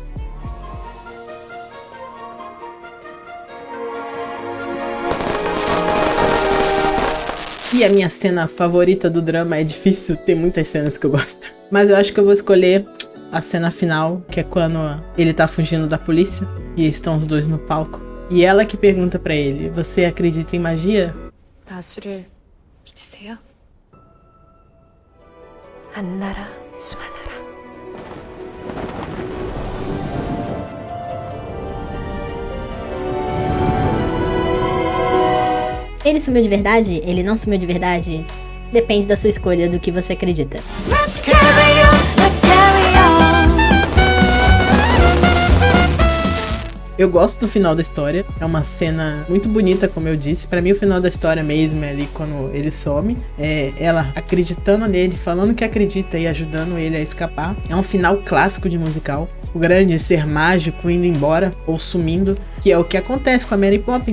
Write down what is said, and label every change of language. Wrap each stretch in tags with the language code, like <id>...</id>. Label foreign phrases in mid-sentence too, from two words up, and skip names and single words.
<pt>E a minha cena favorita do drama, é difícil, tem muitas cenas que eu gosto, mas eu acho que eu vou escolher a cena final, que é quando ele tá fugindo da polícia e estão os dois no palco. E ela que pergunta pra ele: você acredita em magia?</pt> <ko>마술을 믿으세요? 안나라 수마나라.</ko> <pt>Ele sumiu de verdade? Ele não sumiu de verdade? Depende da sua escolha, do que você acredita.</pt> <en>Let's carry on, let's carry on.</en> <pt>Eu gosto do final da história, é uma cena muito bonita, como eu disse. Pra mim o final da história mesmo é ali quando ele some, é ela acreditando nele, falando que acredita e ajudando ele a escapar. É um final clássico de musical. O grande ser mágico indo embora ou sumindo, que é o que acontece com a Mary Poppins.</pt>